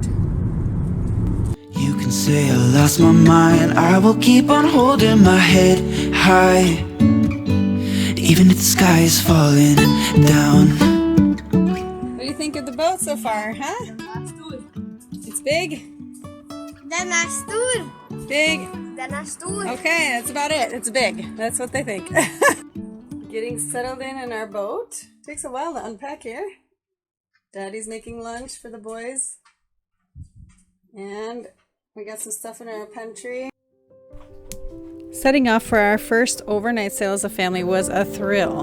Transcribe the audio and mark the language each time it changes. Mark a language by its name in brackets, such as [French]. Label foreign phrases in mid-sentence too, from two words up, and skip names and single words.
[English] You can say I lost my mind. I will keep on holding my head high, even if the sky is falling down. What do you think of the boat so far, huh? It's big? [Norwegian] Den er stor. [English] Big? [Norwegian] Den er stor. [English] Okay, that's about it. It's big. That's what they think. Getting settled in our boat. Takes a while to unpack here. Daddy's making lunch for the boys. And we got some stuff in our pantry. Setting off for our first overnight sail as a family was a thrill.